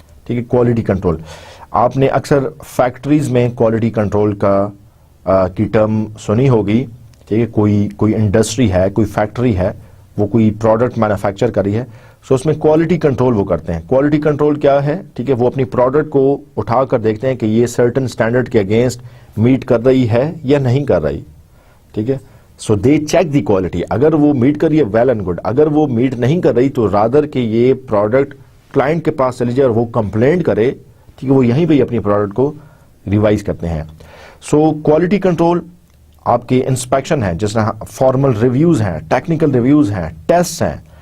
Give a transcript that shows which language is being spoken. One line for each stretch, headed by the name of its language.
Urdu: ٹھیک ہے, quality control آپ نے اکثر فیکٹریز میں کوالٹی کنٹرول کی ٹرم سنی ہوگی. ٹھیک ہے, کوئی انڈسٹری ہے, کوئی فیکٹری ہے, وہ کوئی پروڈکٹ مینوفیکچر کر رہی ہے, سو اس میں کوالٹی کنٹرول وہ کرتے ہیں. کوالٹی کنٹرول کیا ہے؟ ٹھیک ہے, وہ اپنی پروڈکٹ کو اٹھا کر دیکھتے ہیں کہ یہ سرٹن اسٹینڈرڈ کے اگینسٹ میٹ کر رہی ہے یا نہیں کر رہی. ٹھیک ہے,
English: So they check the quality.
Urdu: اگر وہ میٹ کر رہی ہے
English: well and good,
Urdu: اگر وہ میٹ نہیں کر رہی تو رادر کہ یہ پروڈکٹ کلائنٹ کے پاس چلی جائے اور وہ کمپلینٹ کرے, ٹھیک ہے, وہ یہیں پہ اپنی پروڈکٹ کو ریوائز کرتے ہیں. سو کوالٹی کنٹرول آپ کی انسپیکشن ہے, جس طرح فارمل ریویوز ہیں, ٹیکنیکل ریویوز ہیں, ٹیسٹ ہیں.